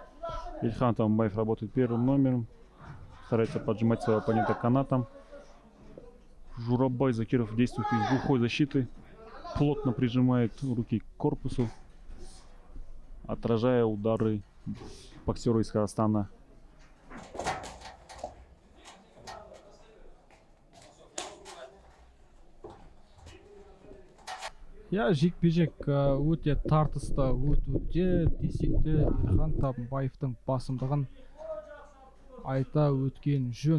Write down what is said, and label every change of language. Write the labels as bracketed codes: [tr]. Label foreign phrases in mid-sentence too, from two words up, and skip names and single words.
[ru] Ильхан Табынбаев работает первым номером. Старается поджимать своего оппонента канатом. Журабай Закиров действует из глухой защиты. Плотно прижимает руки к корпусу, отражая удары боксера из Казахстана. [kk] иә жекпе-жек өте тартысты өтуде десек те Ильхан Табынбаевтың басымдығын айта өткен жөн.